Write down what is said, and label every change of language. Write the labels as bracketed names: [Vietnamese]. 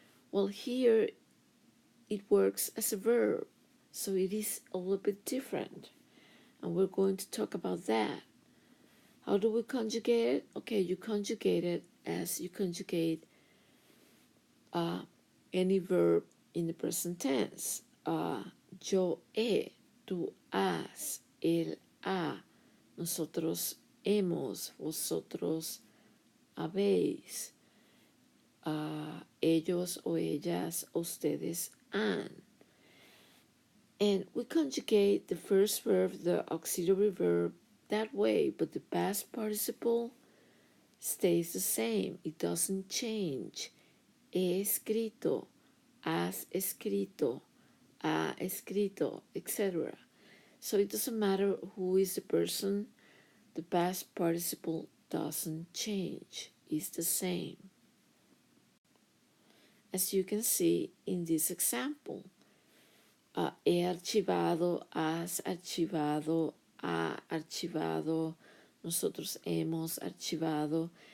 [English] Well, here it works as a verb, so it is a little bit different, and we're going to talk about that. How do we conjugate it? Okay, you conjugate it as you conjugate any verb in the present tense. [Spanish] Yo he, tú has, él ha, nosotros hemos, vosotros habéis, ellos o ellas, ustedes han. [English] And we conjugate the first verb, the auxiliary verb, that way, but the past participle stays the same. It doesn't change. [Spanish] He escrito, has escrito, ha escrito, etc. [English] So it doesn't matter who is the person, the past participle doesn't change. It's the same. As you can see in this example, [Spanish] he archivado, has archivado, ha archivado, nosotros hemos archivado.